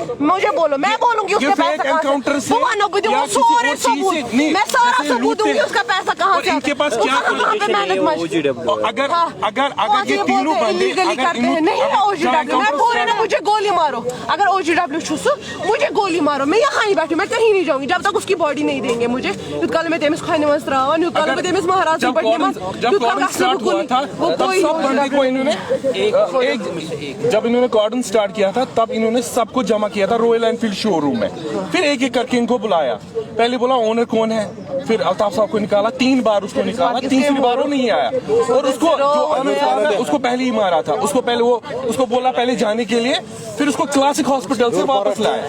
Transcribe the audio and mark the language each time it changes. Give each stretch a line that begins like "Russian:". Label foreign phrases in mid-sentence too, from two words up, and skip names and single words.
Urdu: مجھے بولو, میں بولوں گی اس کا پیسہ کہاں سے, میں سارا ثبوت دوں گی اس کا پیسہ کہاں سے. ان کے پاس کیا, اگر یہ تینوں بندے میں بول رہا ہوں مجھے گولی مارو, اگر OGW
Kashmiri: چھُ سُہ,
Urdu: مجھے گولی مارو, میں یہاں ہی بیٹھی, میں کہیں نہیں جاؤں گی جب تک اس کی باڈی نہیں دیں گے مجھے.
Kashmiri: یوت کال میں تٔمِس کھۄنہِ منٛز تراوان, یوت کال میں تٔمِس مہراز پٲٹھۍ نِوان, یوت کال گژھنہٕ بہٕ کُنی.
Urdu: جب انہوں نے کارڈن اسٹارٹ کیا تھا تب انہوں نے سب کو جمع کیا تھا رویل اینفیلڈ شو روم میں. پھر ایک ایک کر کے ان کو بلایا, پہلے بولا اونر کون ہے, پھر الطاف صاحب کو نکالا, 3 بار اس کو نکالا, تیسری بار وہ نہیں آیا. اور اس کو جو عامر صاحب ہے اس کو پہلے ہی مارا تھا, اس کو پہلے وہ اس کو بولا پہلے جانے کے لیے, پھر اس کو کلاسک ہاسپٹل سے واپس لایا.